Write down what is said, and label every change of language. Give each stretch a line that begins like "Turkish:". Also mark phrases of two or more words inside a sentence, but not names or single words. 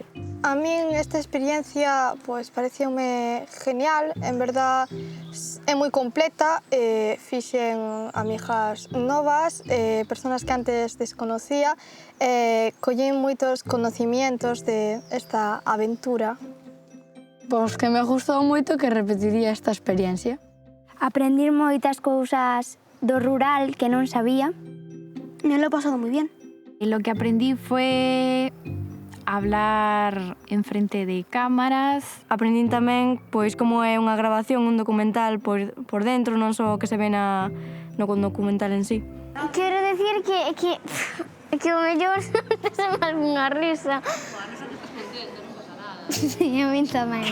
Galician: A min esta experiencia pues, pareceume genial, en verdad é moi completa, fixen amigas novas,
Spanish: personas que antes desconocía,
Galician: collín moitos conocimientos de esta aventura. Pois que me gustou moito que repetiría esta experiencia. Aprendí moitas cousas do rural que non sabía.
Spanish: Me lo he pasado muy bien. Lo que aprendí fue hablar en frente de cámaras.
Galician: Aprendín tamén pois como é unha grabación, un documental por dentro, non só que se ve no documental en sí. Quero decir que o mellor se me algunha risa. Sí, a mí tamén.